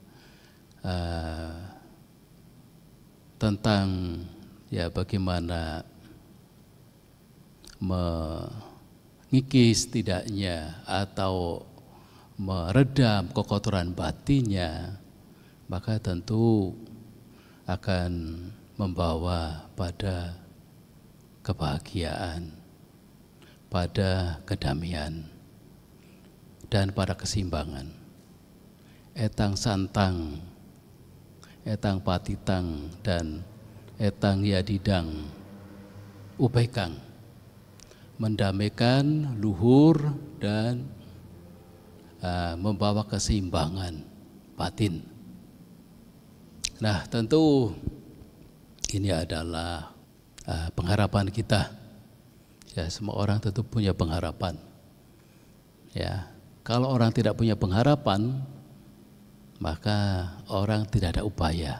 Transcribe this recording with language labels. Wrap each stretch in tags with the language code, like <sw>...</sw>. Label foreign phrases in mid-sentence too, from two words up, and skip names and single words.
<id>tentang ya bagaimana mengikis tidaknya atau meredam kekotoran batinnya, maka tentu akan membawa pada kebahagiaan, pada kedamaian, dan pada keseimbangan.</id> <pi>Etang santang, etang patitang, dan etang yadidang ubaikang,</pi> <id>mendamaikan luhur dan membawa keseimbangan batin. Nah, tentu ini adalah pengharapan kita. Ya, semua orang tentu punya pengharapan. Ya, kalau orang tidak punya pengharapan, maka orang tidak ada upaya.</id>